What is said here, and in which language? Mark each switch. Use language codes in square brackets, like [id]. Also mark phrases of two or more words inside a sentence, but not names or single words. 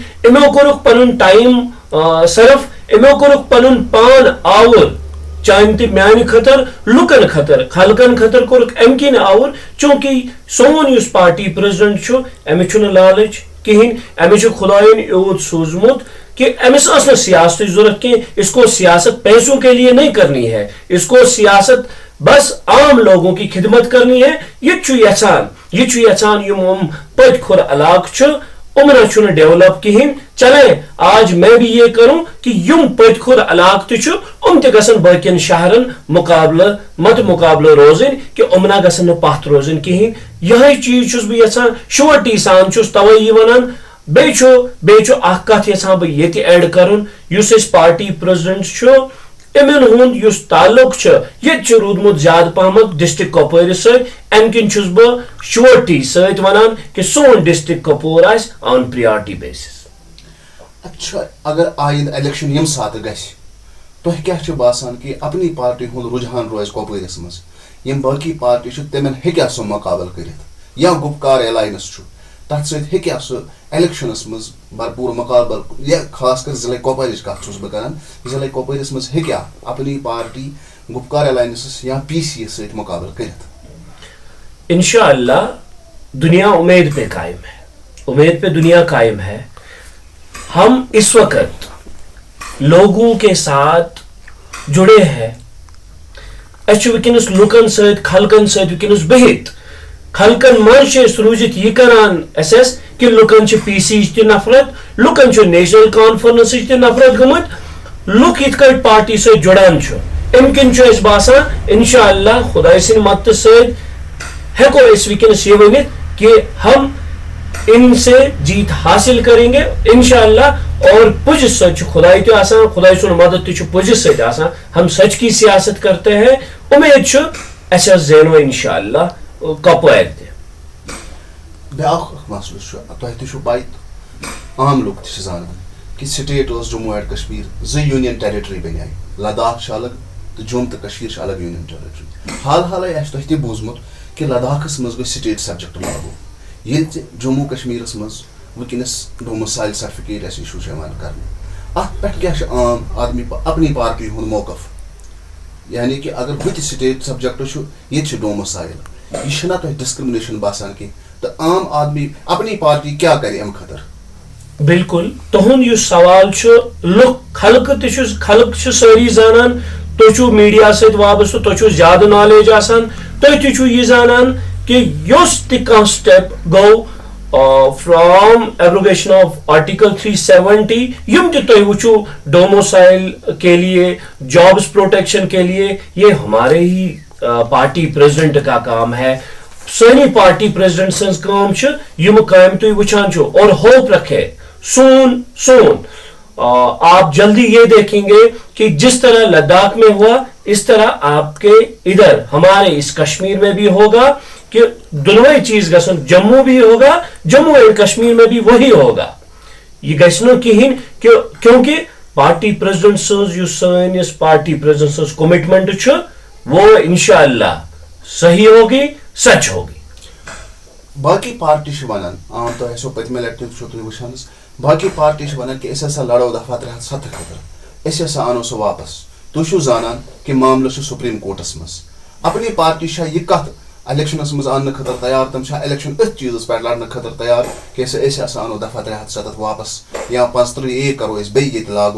[ks] أمو کوٚرُکھ پنُن ٹایم صرف أمو کوٚرُکھ پنُن پان آوُر چانہِ تہِ میانہِ خٲطرٕ لُکن خٲطرٕ خلقن خٲطرٕ کوٚرُکھ امہِ کِنۍ آوُر چوٗنٛکہِ سون یُس [en] party president [ks] چھُ أمِس چھُنہٕ لالٕچ کِہینۍ أمِس چھُ خۄداین یوٗت سوٗزمُت کہ أمِس ٲس نہٕ سیاستٕچ ضوٚرتھ کینٛہہ [ur] اس کو سیاست پیسوں کے لیے نہیں کرنی ہے اس کو سیاست بس عام لوگوں کی خدمت کرنی ہے. [ks] یہ چھُ یژھان یِم پٔتۍ کھوٚر علاقہٕ چھُ عمرہ چھُنہٕ ڈیولپ کِہینۍ [ur] چلے آج میں بھی یہ کروں [ks] کہ یم پٔتۍ کھوٚر علاقہٕ تہِ چھُ تہِ گژھن باقین شہرن مقابلہٕ روزٕنۍ کہ یِمنا گژھن نہٕ پتھ روزٕنۍ کِہینۍ. یِہے چیٖز چھُس بہٕ یژھان شورٹی سان چھُس توے یہِ ونان. بیٚیہِ چھُ اکھ کتھ یژھان بہٕ ییٚتہِ ایڈ کرُن یُس أسۍ [en] party president [ks] چھُ امن ہند یس تعلق یہ رودمت زیادہ پہمت ڈسٹرک کپوار ام کن چھس بہ شورٹی ست ونان کہ سون ڈسٹرک کپور آس [en] on priority basis. [ks] اچھا اگر آئند الیکشن یم سات گژھِ تۄہہِ کیٛاہ چھُ باسان کہ اپنی پارٹی ہُنٛد رجحان روزِ کۄپوٲرِس منٛز یم باقی پارٹی چھِ تِمن ہیٚکیٛاہ سُہ مُقابل کٔرِتھ یا گُپکار ایلاینس چھُ تتھ سۭتۍ ہیٚکیٛاہ سُہ الیکشنس منٛز بھرپوٗر مُقابل یا خاص کر ضلع کۄپوٲرِچ کتھ چھُس بہٕ کران ضلع کۄپوٲرِس منٛز ہیٚکیٛاہ اپنی پارٹی گُپکار ایلاینسس یا پی سی یس سۭتۍ مُقابل کٔرِتھ؟ [ur] انشاءاللہ دنیا امید پہ قائم ہے, امید پہ دنیا قائم ہے. ہم اس وقت لوگوں کے ساتھ جڑے ہیں. [ks] ونکس لکن ست خلقن ست ونکس بہت خلقن مز روزت یہ کران اس کہ لکن پی سی تہ نفرت, لکن نیشنل کانفرنس تہ نفرت گمت, لک یت کٹ پارٹی ست جڑان ام کن اس باسان انشاءاللہ خدا سن مدد ست ہیکو اس ونکس یہ ونت کہ [ur] ہم ان سے جیت حاصل کریں گے [ks] انشاءاللہ. اور پج سچ خدائی تہ آسان, خدائی سن مدد تہ پج ست آسان. [ur] ہم سچ کی سیاست کرتے ہیں. [ks] امید اس زینو انشاءاللہ کپوار تہ. بیاکھ مسلہٕ تۄہہِ تہِ چھُو پاے عام لُکھ تہِ چھِ زانان کہ سٹیٹ اوس جموں اینڈ کشمیر زٕ [en] union territory [ks] بنے لداخ چھُ الگ تہٕ جوٚم تہٕ کٔشیٖر چھِ الگ [en] union territory. [ks] حال حالے آسہِ تۄہہِ تہِ بوٗزمُت کہ لداخس منٛز گٔے [en] state subject [ks] لاگوٗ ییٚلہِ جموں کشمیٖرس منٛز ونکس [en] domicile certificate [ks] اِشوٗ چھُ یِوان کرنہٕ. اتھ پٮ۪ٹھ کیٛاہ چھُ عام آدمی اپنی پارٹی ہُنٛد موقف؟ یعنی کہ اگر بہٕ تہِ [en] state subject [ks] چھُ ییٚتہِ چھُ ڈومسائل یہ چھُنہ تۄہہِ ڈسکرمنیشن باسان کینٛہہ تہٕ عام آدمی اپنی پارٹی کیٛاہ کرِ امہِ خٲطرٕ؟ بالکل تہند یُس سوال خلق خلق ساری زانان. تُہۍ چھِو میڈیا سۭتۍ وابستہٕ, تۄہہِ چھُو زیادٕ نالیج آسان, تُہۍ تہِ چھِو یہِ زانان کہ یُس تہِ کانٛہہ سٹیپ گوٚو [en] from abrogation of article 370 [ks] یم تہِ تُہۍ وٕچھو ڈوموسائل [ur] کے لیے, جابس پروٹیکشن کے لیے, یہ ہمارے ہی پارٹی پریزیڈنٹ کا کام ہے. [ks] سانی [en] party president [ks] سنز کام چھ یم کام تُہۍ وٕچھان چھِو. [ur] اور ہوپ رکھے سون آپ جلدی یہ دیکھیں گے کہ جس طرح لداخ میں ہوا اس طرح آپ کے ادھر ہمارے اس کشمیر میں بھی ہوگا کہ دونوں چیز گژھن. جموں بھی ہوگا, جموں اینڈ کشمیر میں بھی وہی ہوگا. [ks] یہ گژھِ نہٕ کہین کیونکہ [en] party president [ks] سنز یُس سٲنِس [en] party president [ks] سنز کمٹمنٹ چھُ [ur] وہ انشاءاللہ صحیح ہوگی, سچ ہوگی. [ks] باقی پارٹی چھِ ونان عام تۄہہِ آسیو پٔتمہِ لٹہِ تہِ چھُو تُہۍ وٕچھان باقی پارٹی چھِ ونان کہ أسۍ ہسا لڑو دفعہ 370 خٲطرٕ, أسۍ ہسا انو سُہ واپس. تُہۍ چھِو زانان کہ معاملہٕ چھُ سپریم کورٹس منٛز. اپنی پارٹی چھا یہ کتھ الیکشنس منٛز اننہٕ خٲطرٕ تیار, تِم چھا الیکشن أتھۍ چیٖزس پٮ۪ٹھ لڑنہٕ خٲطرٕ تیار کہ أسۍ ہسا انو دفعہ 370 واپس یا 45A کرو أسۍ بیٚیہِ ییٚتہِ لاگو؟